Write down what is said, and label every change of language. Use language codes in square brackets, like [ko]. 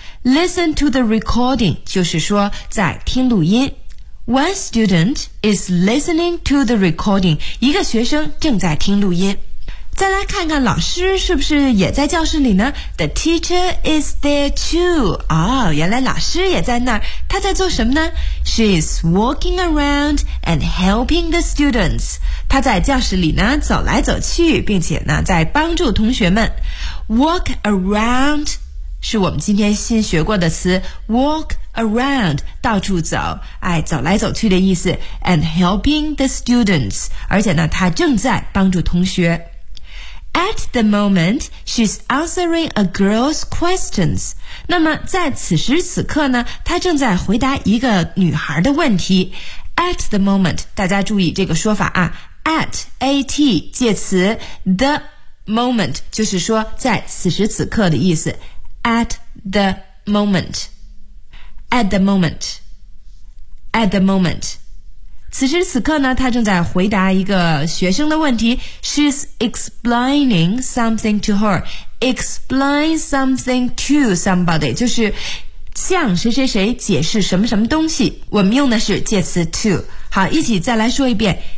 [en] Listen to the recording， [zh] 就是说在听录音。 [en] One student is listening to the recording， [zh] 一个学生正在听录音。再来看看老师是不是也在教室里呢？ [en] The teacher is there too。 [zh] 哦，原来老师也在那儿，他在做什么呢？ [en] She is walking around and helping the students。 [zh] 他在教室里呢走来走去，并且呢在帮助同学们。 Walk around是我们今天新学过的词， walk around， 到处走，哎，走来走去的意思， [en] and helping the students， [zh] 而且呢他正在帮助同学。 [en] At the moment she's answering a girl's questions， [zh] 那么在此时此刻呢他正在回答一个女孩的问题。 At the moment， 大家注意这个说法啊， at， at 介词， the moment 就是说在此时此刻的意思。 [en] At the moment, at the moment, at the moment. [zh] 此时此刻呢，他正在回答一个学生的问题。 [en] She's explaining something to her. Explain something to somebody [zh] 就是向谁谁谁解释什么什么东西。我们用的是介词 to。好，一起再来说一遍。